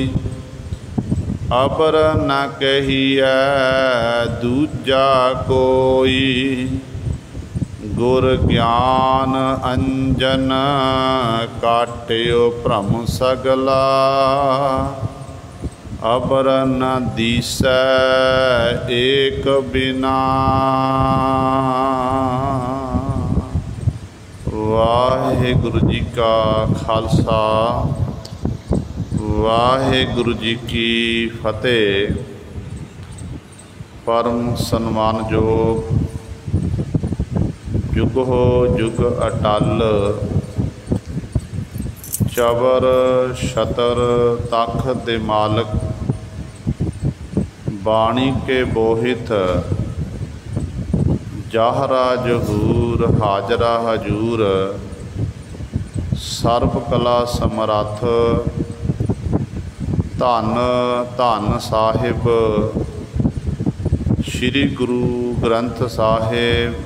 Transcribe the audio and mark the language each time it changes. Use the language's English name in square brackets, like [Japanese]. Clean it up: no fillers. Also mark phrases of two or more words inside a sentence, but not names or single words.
[Hindi] अबर न कहिए दूजा कोई, गुर ज्ञान अंजन काट्यो भ्रम सगला। अबर न दिसै एक बिना। वाहिगुरु जी का खालसा, वाहिगुरु जी की फतेह। परम सन्मानयोग जुग हो जुग अटल, चबर छतर तख दे मालक। बाणी के बोहित जाहरा जहूर, हाजरा हजूर। सर्व कला समरथ, धन धन साहिब श्री गुरु ग्रंथ साहिब।